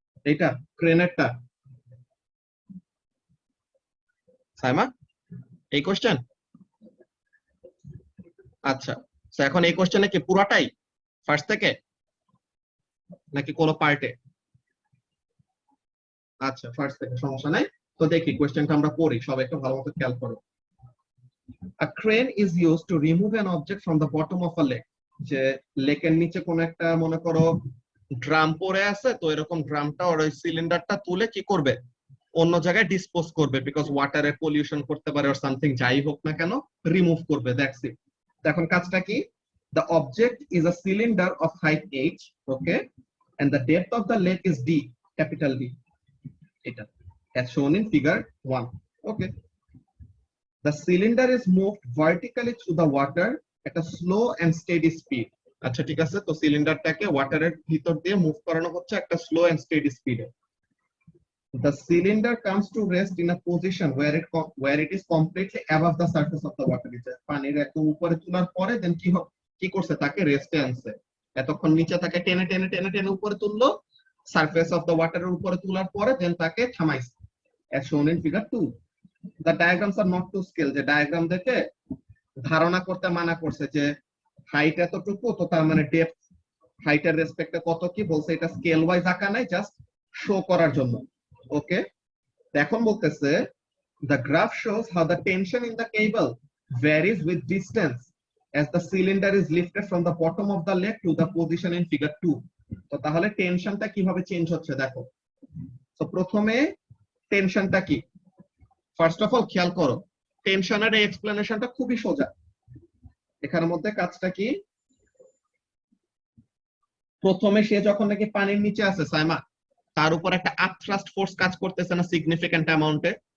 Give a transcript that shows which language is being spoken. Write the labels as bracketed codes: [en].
[bn] এটা ক্রেনেরটা, সাইমা, এই কোশ্চেন। আচ্ছা, তো এখন এই কোশ্চেনে কি পুরাটাই ফার্স্ট থেকে নাকি কোনো পার্টে? আচ্ছা, ফার্স্ট থেকে, সমস্যা নাই। তো দেখি কোশ্চেনটা আমরা পড়ি, সবাই একটু ভালো মতো খেয়াল করো। [en] A crane is used to remove an object from the bottom of a lake. [bn] যে লেকের নিচে কোন একটা মনে করো ড্রাম পড়ে আছে, তো এরকম ড্রামটা ওর ওই সিলিন্ডারটা তুলে কি করবে, অন্য জায়গায় ডিসপোজ করবে, বিকজ ওয়াটারে পলিউশন করতে পারে [en] or something, [bn] যাই হোক না কেন রিমুভ করবে, [en] That's it. [bn] এখন কাজটা কি? [en] The object is a cylinder of height h, okay, and the depth of the lake is d, capital D. [bn] এটা [en] as shown in figure 1. Okay. The cylinder is moved vertically through the water at a slow and steady speed. [bn] আচ্ছা, ঠিক আছে। তো সিলিন্ডারটাকে ওয়াটারের ভিতর দিয়ে move করানো হচ্ছে একটা স্লো এন্ড স্টেডি স্পিডে। [en] The cylinder comes to rest in a position where it is completely above the surface of the water. [bn] পানির একদম উপরে তোলার পরে দেন কি করছে, তাকে রেস্টে আনছে। এতক্ষণ নিচে তাকে টেনে টেনে টেনে টেনে উপরে তুললো, সারফেস অফ দ্য ওয়াটারের উপরে তোলার পরে দেন তাকে থামাইছে, [en] as shown in figure 2. The diagrams are not to scale, [bn] যে ডায়াগ্রাম দেখে ধারণা করতে মানা করছে যে হাইট এতটুকু, তো তার মানে ডেপথ হাইটের রেসপেক্টে কত কি বলছে, এটা স্কেল ওয়াইজ আঁকা নাই, জাস্ট শো করার জন্য। ওকে। এখন বলতেছে [en] the graph shows how the tension in the cable varies with distance as the cylinder is lifted from the bottom of the lake to the position in figure 2. [bn] তো তাহলে টেনশনটা কিভাবে চেঞ্জ হচ্ছে দেখো। তো প্রথমে টেনশনটা কি, ফার্স্ট অফ অল খেয়াল করো, টেনশনের এই এক্সপ্লেনেশনটা খুবই সোজা। এখানের মধ্যে কাজটা কি, প্রথমে সে যখন নাকি পানির নিচে আছে সাইমা, তার উপর একটা আপথ্রাস্ট ফোর্স কাজ করতেছে না সিগনিফিক্যান্ট অ্যামাউন্টে?